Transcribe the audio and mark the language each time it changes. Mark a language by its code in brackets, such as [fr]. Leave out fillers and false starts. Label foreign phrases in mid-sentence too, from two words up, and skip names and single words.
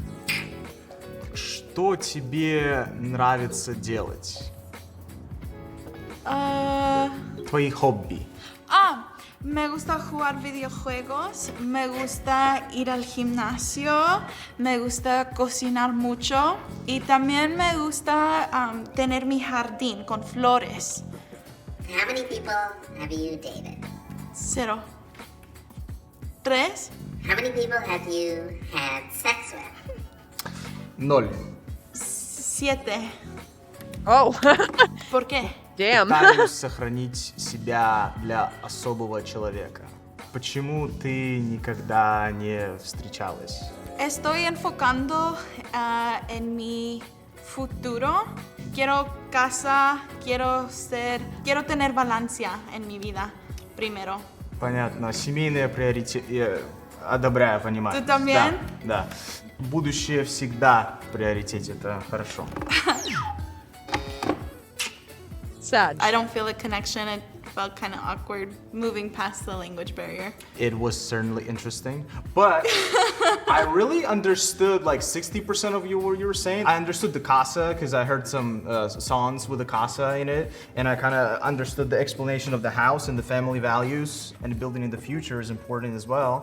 [ru] что тебе нравится делать? Твои хобби. [es] Me gusta jugar videojuegos, me gusta ir al gimnasio, me gusta cocinar mucho y también me gusta tener mi jardín con flores. [en] How many people have you dated? 0. 3. How many people have you had sex with? 0. 7. Oh. [es] ¿Por qué? [en] Damn. [ru] Пытаюсь сохранить себя для особого человека. Почему ты никогда не встречалась? [es] Estoy enfocando en mi futuro. Quiero casa, quiero tener balancia en mi vida primero. [ru] Понятно. Семейные приоритеты. Одобряю, понимаю. [es] Ты también? [ru] Да. Будущее всегда в приоритете. Это хорошо. [en] Sad. I don't feel a connection. It felt kind of awkward moving past the language barrier. It was certainly interesting, but I really understood like 60% of what you were saying. I understood the casa because I heard some songs with the casa in it, and I kind of understood the explanation of the house and the family values, and building in the future is important as well.